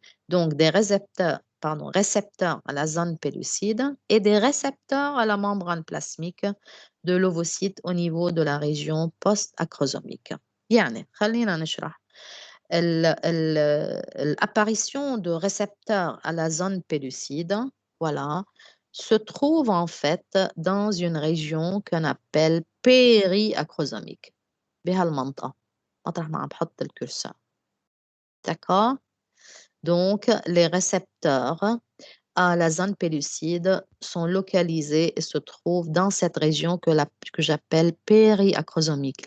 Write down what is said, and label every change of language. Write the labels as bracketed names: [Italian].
[French] Donc des récepteurs à la zone pellucide et des récepteurs à la membrane plasmique de l'ovocyte au niveau de la région post-acrosomique. [Arabic] يعني خلينا نشرح. [French] L'apparition de récepteurs à la zone pellucide, voilà, se trouve en fait dans une région qu'on appelle périacrosomique. [Arabic] بهالمنطقة مطرح ما عم بحط الكرسور. [French] D'accord? Donc, les récepteurs à la zone pellucide sont localisés et se trouvent dans cette région que j'appelle périacrosomique.